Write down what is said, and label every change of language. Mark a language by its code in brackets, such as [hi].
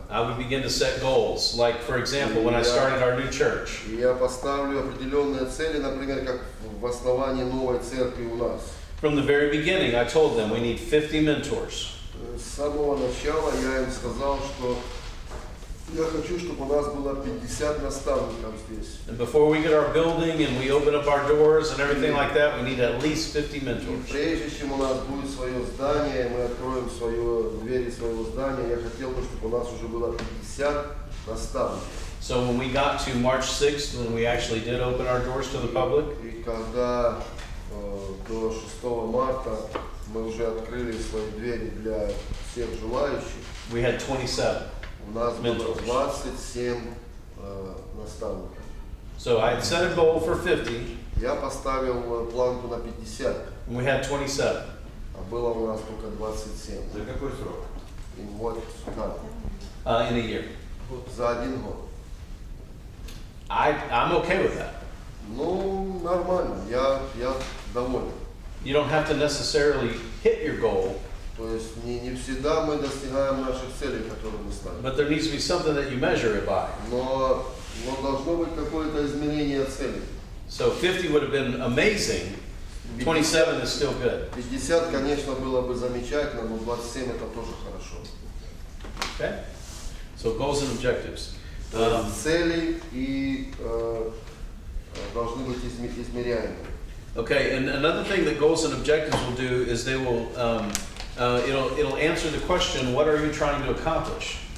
[en] I would begin to set goals. Like, for example, when I started our new church, [ru] И я поставлю определенные цели, например, как в основании новой церкви у нас. [en] from the very beginning, I told them we need 50 mentors. [ru] С самого начала я им сказал, что я хочу, чтобы у нас было 50 наставников здесь. [en] And before we get our building and we open up our doors and everything like that, we need at least 50 [ru] И [en] mentors. [ru] прежде чем у нас будет свое здание, мы откроем двери своего здания, я хотел бы, чтобы у нас уже было 50 наставников. [en] So when we got to March 6th, when we actually did open our doors to the public, [ru] И когда до 6 марта мы уже открыли свои двери для всех желающих, [en] we had 27. [ru] у нас было [en] Mentors. [ru] 27 наставников. [en] So I had set a goal for 50, [ru] Я поставил планку на 50, [en] and we had 27. [ru] а было у нас только 27. За какой срок? И вот так, [en] In a year. [ru] за один год. [en] I'm okay with that. [ru] Ну, нормально, я доволен. [en] You don't have to necessarily hit your goal, [ru] То есть не всегда мы достигаем наших целей, которые мы ставим. [en] but there needs to be something that you measure it by. [ru] Но должно быть какое-то измерение целей. [en] So 50 would have been amazing. 27 is still good. [ru] 50, конечно, было бы замечательно, но 27 это тоже хорошо. [en] Okay? So goals and objectives. [ru] То есть цели и должны быть измеряемы. [en] Okay, and another thing that goals and objectives will do is they will, it'll answer the question, what are you trying to accomplish?